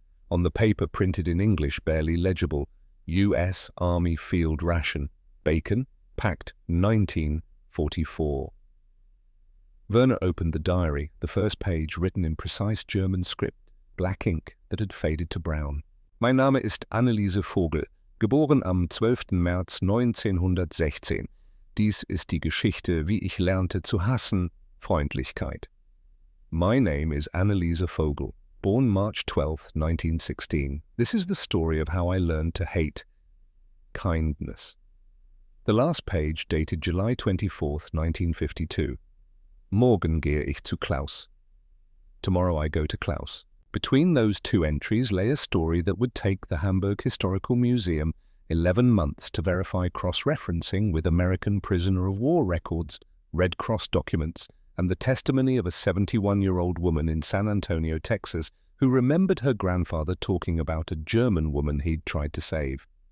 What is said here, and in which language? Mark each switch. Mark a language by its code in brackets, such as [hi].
[en] On the paper, printed in English, barely legible, U.S. Army Field Ration, bacon, packed 1944. Werner opened the diary, the first page written in precise German script, black ink that had faded to brown. [de] Mein Name ist Anneliese Vogel, geboren am 12. März 1916. Dies ist die Geschichte, wie ich lernte zu hassen, Freundlichkeit. [en] My name is Anneliese Vogel, born March 12, 1916. This is the story of how I learned to hate kindness. The last page, dated July 24, 1952. [de] Morgen gehe ich zu Klaus. [en] Tomorrow I go to Klaus. Between those 2 entries lay a story that would take the Hamburg Historical Museum 11 months to verify cross-referencing with American prisoner of war records, Red Cross documents, and the testimony of a 71-year-old woman in San Antonio, Texas, who remembered her grandfather talking about a German woman he'd tried to save.